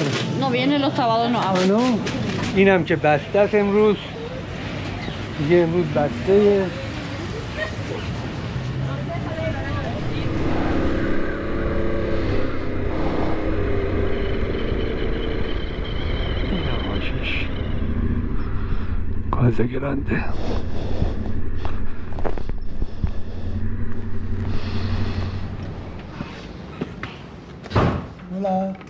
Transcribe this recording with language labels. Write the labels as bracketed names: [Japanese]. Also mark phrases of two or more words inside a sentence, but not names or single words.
[Spanish] No viene los sábados, no abre. No. [Persian] اینم که بسته است امروز. دیگه امروز بسته. [Spanish] Cosa grande. Hola.